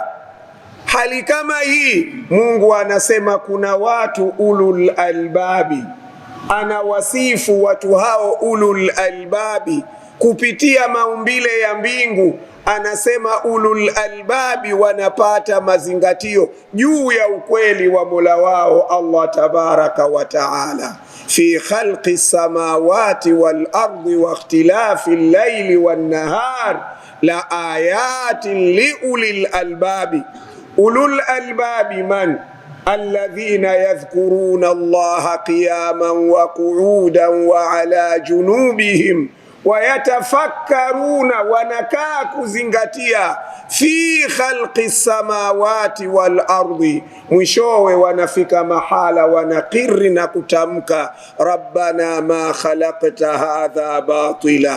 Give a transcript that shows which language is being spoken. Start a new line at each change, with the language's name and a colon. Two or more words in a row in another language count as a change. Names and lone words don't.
Swahili: Hali kama hii Mungu anasema kuna watu
Arabic: أولي الألباب,
Swahili: anawasifu watu hao
Arabic: أولي الألباب
Swahili: kupitia maumbile ya mbingu. Anasema
Arabic: أولي الألباب
Swahili: wanapata mazingatio juu ya ukweli wa Mola wao
Arabic: الله تبارك وتعالى. في خلق السماوات والأرض واختلاف الليل والنهار لآيات لأولي الألباب. أولو الألباب من الذين يذكرون الله قياما وقعودا وعلى جنوبهم ويتفكرون,
Swahili: wanakaa kuzingatia,
Arabic: في خلق السماوات والأرض.
Swahili: Mwishowe wanafika mahala wanakiri na kutamka
Arabic: ربنا ما خلقت هذا باطلا.